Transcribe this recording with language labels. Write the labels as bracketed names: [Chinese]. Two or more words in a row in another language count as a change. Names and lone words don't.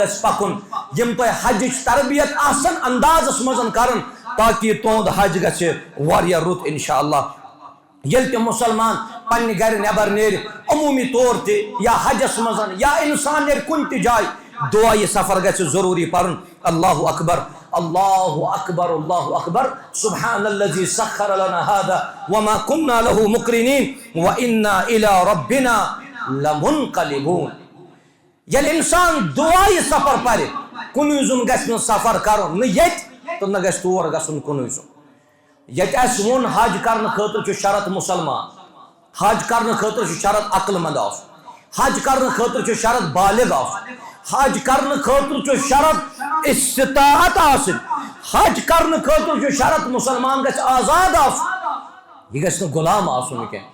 [Kashmiri] گژھِ پکُن یِم تۄہہِ حجٕچ تربیت آسن اندازس منٛز کرن تاکہ تُہُنٛد حج گژھِ واریاہ رُت [Arabic] انشاء اللہ [Kashmiri] ییٚلہِ تہِ مُسلمان پننہِ گرِ نٮ۪بر نیرِ عموٗمی طور تہِ یا حجس منٛز یا انسان نیرِ کُنہِ تہِ جایہِ دعا یہِ سفر گژھِ ضروٗری پرُن [Arabic] اللہ اکبر اللہ اکبر سبحان الذی سخر لنا هذا وما كنا له مقرنین وانا الى ربنا لمنقلبون. [Kashmiri] یل انسان دعائی سفر پرِ کنوی زن گژھِ نہٕ سفر کرُن نہ ییٚتہِ تہٕ نہ گژھِ تور گژھُن کنوی زن. ییٚتہِ اَسہِ ووٚن حج کرنہٕ خٲطرٕ چھُ شرط مُسلمان، حج کرنہٕ خٲطرٕ چھُ شرط عقل مند آسُن، حج کرنہٕ خٲطرٕ چھُ شرط بالغ آسُن، حج کرنہٕ خٲطرٕ چھُ شرط استطاعت آسٕنۍ، حج کرنہٕ خٲطرٕ چھُ شرط مُسلمان گژھِ آزاد آسُن، یہِ گژھِ نہٕ غلام آسُن کینٛہہ.